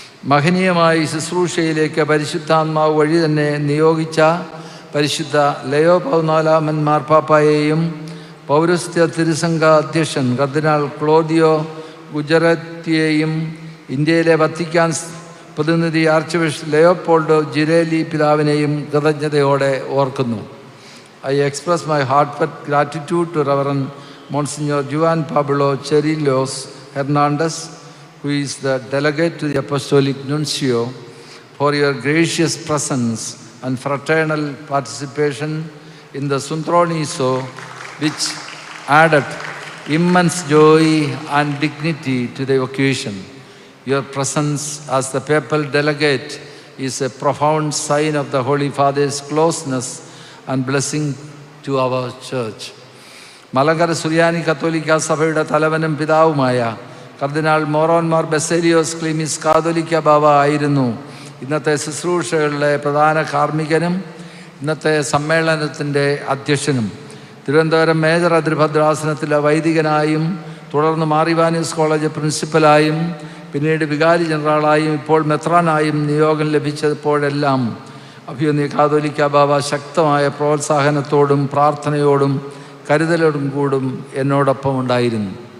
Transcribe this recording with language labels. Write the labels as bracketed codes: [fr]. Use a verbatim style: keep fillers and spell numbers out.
[ml] മഹനീയമായി ശുശ്രൂഷയിലേക്ക് പരിശുദ്ധാത്മാവ് വഴി തന്നെ നിയോഗിച്ച പരിശുദ്ധ ലയോ പതിനാലാമൻ മാർപ്പാപ്പായെയും പൗരസ്ത്യ തിരുസംഘ അധ്യക്ഷൻ കർദിനാൾ ക്ലോദിയോ ഗുജറാത്തിയെയും ഇന്ത്യയിലെ വത്തിക്കാൻ പ്രതിനിധി ആർച്ച് ബിഷപ്പ് ലയോപോൾഡോ ജിരേലി പിതാവിനെയും കൃതജ്ഞതയോടെ ഓർക്കുന്നു. [en] I express my heartfelt gratitude to Reverend Monsignor Juan Pablo Cherilos Hernandez, who is the delegate to the Apostolic Nuncio, for your gracious presence and fraternal participation in the Suntroniso, which added immense joy and dignity to the occasion. Your presence as the papal delegate is a profound sign of the Holy Father's closeness and blessing to our church. [ml] Malankara സുറിയാനി കത്തോലിക്ക സഭയുടെ തലവനും പിതാവുമായ കർദിനാൾ മോറോൻമാർ ബസേലിയോസ് ക്ലീമിസ് കാതോലിക്ക ബാവ ആയിരുന്നു ഇന്നത്തെ ശുശ്രൂഷകളിലെ പ്രധാന കാർമ്മികനും ഇന്നത്തെ സമ്മേളനത്തിൻ്റെ അധ്യക്ഷനും. തിരുവനന്തപുരം മേജർ അതിർഭദ്രാസനത്തിലെ വൈദികനായും തുടർന്ന് മാറിവാനിയോസ് കോളേജ് പ്രിൻസിപ്പലായും പിന്നീട് വികാരി ജനറലായും ഇപ്പോൾ മെത്രാനായും നിയോഗം ലഭിച്ചപ്പോഴെല്ലാം അഭിമന്യ കാതോലിക്ക ബാവ ശക്തമായ പ്രോത്സാഹനത്തോടും പ്രാർത്ഥനയോടും കരുതലോടും കൂടും എന്നോടൊപ്പം ഉണ്ടായിരുന്നു.